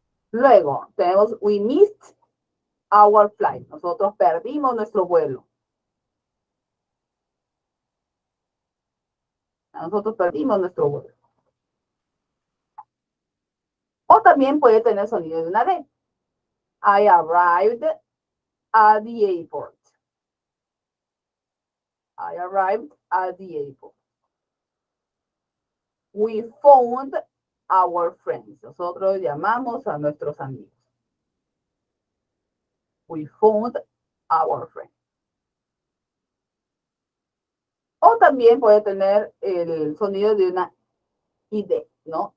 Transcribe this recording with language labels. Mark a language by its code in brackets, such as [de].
[es] Luego, tenemos [en] we missed our flight. [es] Nosotros perdimos nuestro vuelo. Nosotros perdimos nuestro vuelo. O también puede tener sonido de una D. [en] I arrived at the airport. I arrived at the airport. We found our friends. [es] Nosotros llamamos a nuestros amigos. [en] We found our friends. [es] O también puede tener el sonido de una ID, ¿no?